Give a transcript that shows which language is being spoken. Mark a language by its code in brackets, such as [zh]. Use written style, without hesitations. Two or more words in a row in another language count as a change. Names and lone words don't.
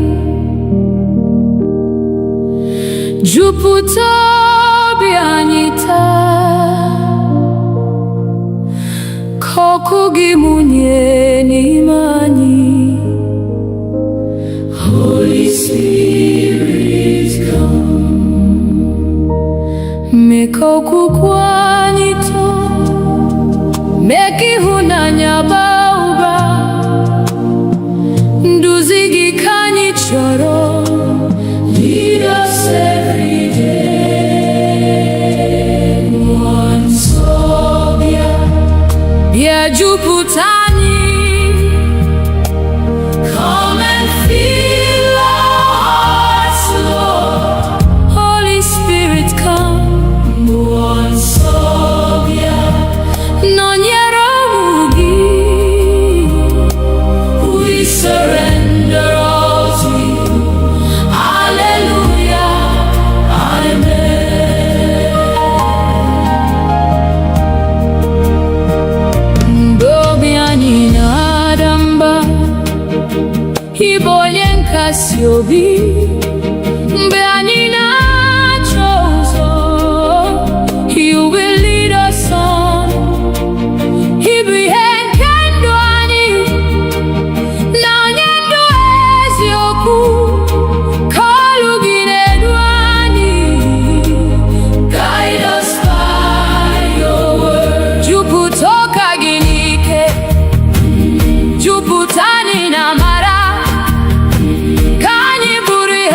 [ig] jupụta obi anyị taa, ka ọkụ gị mụnye n'ime anyị. [en] Holy Spirit, come. [ig] Mee ka okwukwe anyị too, mee ka ịhụnanya baa ụba. Nduzi gị ka anyị chọrọ. [en] Lead us every day. [ig] Mmụọ nsọ, bịa jupụta anyị. [en] Come and fill our hearts, Lord. Holy Spirit, come. [ig] Mmụọ nsọ, nọnyere ụmụ gị. [en] We surrender all to you. Hallelujah. Amen. [ig] Mgbe obi anyị na-ada mba, ị bụ onye nkasi obi. Mgbe anyị na-achọ ụzọ, [en] you will lead us on. [ig] Ị bụ ihe nke ndụ anyị, na onye ndụ eziokwu. Ka olu gị na-edu anyị. [en] Guide us by your word. [ig] Jupụta ụka gị n'ike, jupụta anyị na amara, ka anyị bụrụ